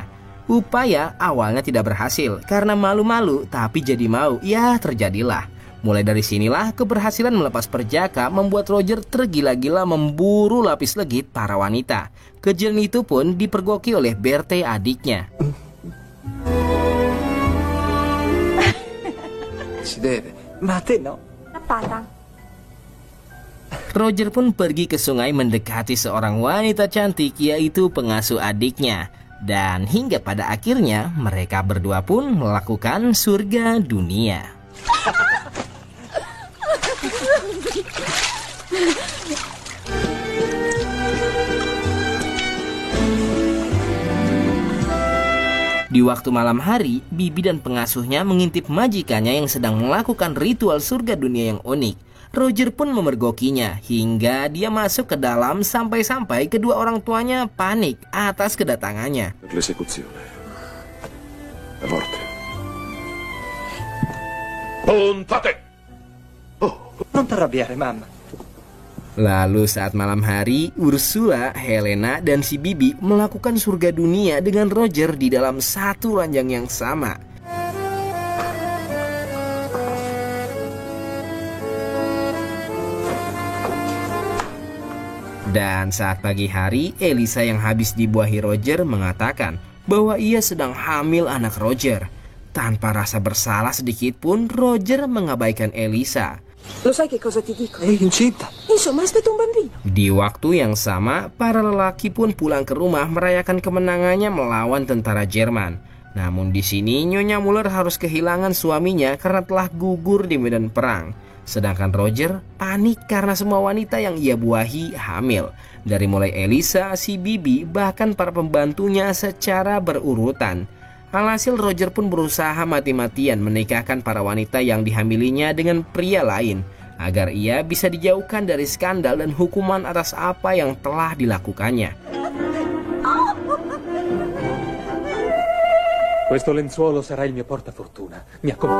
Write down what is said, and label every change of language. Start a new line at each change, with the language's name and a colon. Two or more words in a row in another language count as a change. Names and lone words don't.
Indonesian: Upaya awalnya tidak berhasil karena malu-malu, tapi jadi mau, ya terjadilah. Mulai dari sinilah keberhasilan melepas perjaka membuat Roger tergila-gila memburu lapis legit para wanita. Kejadian itu pun dipergoki oleh Berthe adiknya.
Italian: Si deve, ma a te no? Patang.
Indonesian: Roger pun pergi ke sungai mendekati seorang wanita cantik, yaitu pengasuh adiknya. Dan hingga pada akhirnya mereka berdua pun melakukan surga dunia. Di waktu malam hari, Bibi dan pengasuhnya mengintip majikannya yang sedang melakukan ritual surga dunia yang unik. Roger pun memergokinya hingga dia masuk ke dalam sampai-sampai kedua orang tuanya panik atas kedatangannya.
Italian: L'esecuzione. La morte. Puntate! Non t'arrabbiare, mamma.
Indonesian: Lalu saat malam hari, Ursula, Helena, dan si Bibi melakukan surga dunia dengan Roger di dalam satu ranjang yang sama. Dan saat pagi hari, Elisa yang habis dibuahi Roger mengatakan bahwa ia sedang hamil anak Roger. Tanpa rasa bersalah sedikit pun, Roger mengabaikan Elisa.
Italian: Lo sai che cosa ti dico? È incinta. Insomma, aspetta un bambino.
Indonesian: Di waktu yang sama, para lelaki pun pulang ke rumah merayakan kemenangannya melawan tentara Jerman. Namun di sini Nyonya Muller harus kehilangan suaminya karena telah gugur di medan perang. Sedangkan Roger panik karena semua wanita yang ia buahi hamil. Dari mulai Elisa, si Bibi, bahkan para pembantunya secara berurutan. Alhasil Roger pun berusaha mati-matian menikahkan para wanita yang dihamilinya dengan pria lain, agar ia bisa dijauhkan dari skandal dan hukuman atas apa yang telah dilakukannya.
Italian: Questo lenzuolo sarà il mio portafortuna. Mi